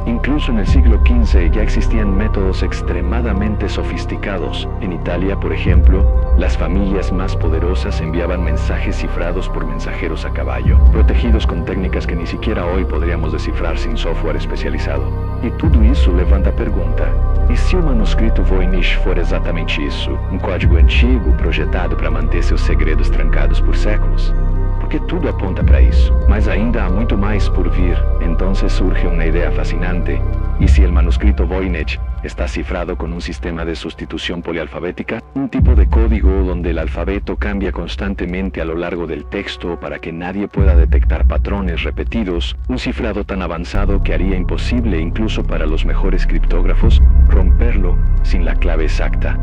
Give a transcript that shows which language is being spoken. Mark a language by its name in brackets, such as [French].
[Spanish] Incluso en el siglo XV ya existían métodos extremadamente sofisticados. En Italia, por ejemplo, las familias más poderosas enviaban mensajes cifrados por mensajeros a caballo, protegidos con técnicas que ni siquiera hoy podríamos descifrar sin software especializado. [Portuguese] E tudo isso levanta a pergunta: e se o manuscrito Voynich for exatamente isso, um código antigo projetado para manter seus segredos trancados por séculos? Porque tudo aponta para isso, mas ainda há muito mais por vir. [Spanish] Entonces surge una idea fascinante. ¿Y si el manuscrito Voynich está cifrado con un sistema de sustitución polialfabética? Un tipo de código donde el alfabeto cambia constantemente a lo largo del texto para que nadie pueda detectar patrones repetidos. Un cifrado tan avanzado que haría imposible incluso para los mejores criptógrafos romperlo sin la clave exacta.